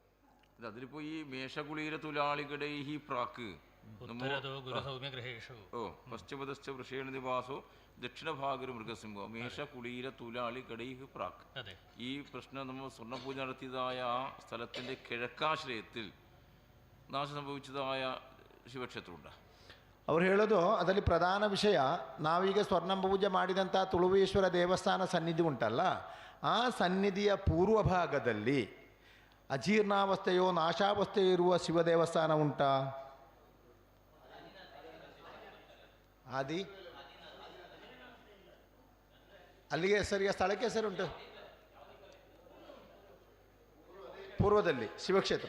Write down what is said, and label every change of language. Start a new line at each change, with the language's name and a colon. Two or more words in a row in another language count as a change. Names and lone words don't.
Malayalam: അതിലിപ്പോ ഈ മേഷകുളീര തുലാളികളുടെ ഈ പ്രാക്ക്
Sanskrit: പശ്ചിമദശ്ച വൃഷേണ നിവാസോ ദക്ഷിണഭാഗരു മൃഗസിംഹോ മേഷകുളീര തുലാളി ഗഡൈഹ് പ്രാക്ക്.
Malayalam: ഈ പ്രശ്നം നമ്മൾ സ്വർണ്ണപൂജ നടത്തിയതായ ആ സ്ഥലത്തിന്റെ കിഴക്കാശ്രയത്തിൽ നാശം സംഭവിച്ചതായ ಶಿವಕ್ಷೇತ್ರ
Kannada: ಅವ್ರು ಹೇಳೋದು ಅದರಲ್ಲಿ ಪ್ರಧಾನ ವಿಷಯ, ನಾವೀಗ ಸ್ವರ್ಣಪೂಜೆ ಮಾಡಿದಂಥ ತುಳುವೇಶ್ವರ ದೇವಸ್ಥಾನ ಸನ್ನಿಧಿ ಉಂಟಲ್ಲ, ಆ ಸನ್ನಿಧಿಯ ಪೂರ್ವ ಭಾಗದಲ್ಲಿ ಅಜೀರ್ಣಾವಸ್ಥೆಯೋ ನಾಶಾವಸ್ಥೆಯೋ ಇರುವ ಶಿವ ದೇವಸ್ಥಾನ ಉಂಟಾ? ಆದಿ ಅಲ್ಲಿಗೆ ಹೆಸರಿಗೆ ಸ್ಥಳಕ್ಕೆ ಹೆಸರುಂಟು, ಪೂರ್ವದಲ್ಲಿ ಶಿವಕ್ಷೇತ್ರ.